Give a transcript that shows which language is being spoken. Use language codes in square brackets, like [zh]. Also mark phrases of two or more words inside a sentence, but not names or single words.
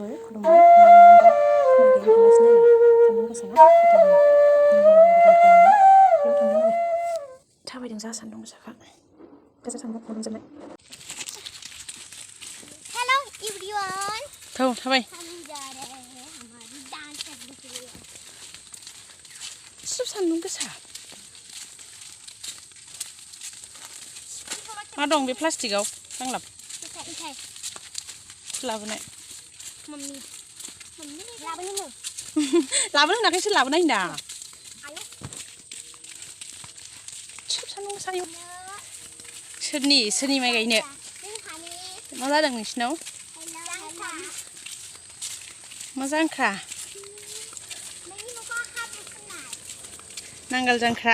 [brx] थाबायदों जा सान्दुं गोसाखा गोजा थांबा गरम जाबाय [en] Hello everyone [brx] थौ थाबाय [hi] हम जा रहे हैं हमारी डांस करने के लिए [brx] सब सान्दुं गोसा मा दं बे प्लास्टिकआव गांलाब लाबोनाय मम्मी लाबोनो लाबोनो होनाखैसो लाबोनाय होनदां सब सान्दुं गोसायाव सोरनि माइ गायनो मा जादों नोंसिनाव मा जांख्रा नांगोल जांख्रा